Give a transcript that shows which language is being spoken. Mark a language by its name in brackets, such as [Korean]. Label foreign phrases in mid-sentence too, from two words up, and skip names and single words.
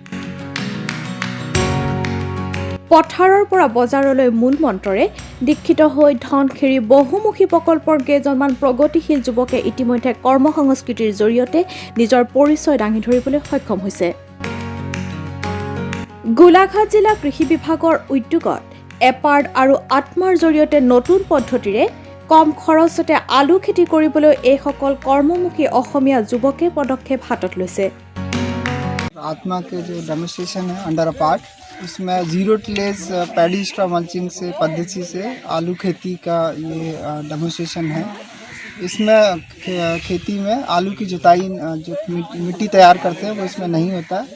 [Assamese] পথাৰৰ পৰা বজাৰলৈ মূল মন্ত্ৰৰে দীক্ষিত হৈ ধনশিৰী বহুমুখী প্ৰকল্পৰ কেইজনমান প্ৰগতিশীল যুৱকে ইতিমধ্যে কৰ্মসংস্কৃতিৰ জৰিয়তে নিজৰ পৰিচয় দাঙি ধৰিবলৈ সক্ষম হৈছে। গোলাঘাট জিলা কৃষি বিভাগৰ উদ্যোগত এপাৰ্ট আৰু আত্মাৰ জৰিয়তে নতুন পদ্ধতিৰে কম খৰচতে আলু খেতি কৰিবলৈ এইসকল কৰ্মমুখী অসমীয়া যুৱকে পদক্ষেপ হাতত লৈছে। [Hindi] आत्मा के जो डेमोन्स्ट्रेशन है अंडर अ पार्ट, इसमें जीरो टिलेज पैडी स्ट्रॉ मल्चिंग से पद्धति से आलू खेती का ये डेमोन्स्ट्रेशन है। इसमें खेती में आलू की जुताई जो मिट्टी तैयार करते हैं वो इसमें नहीं होता है।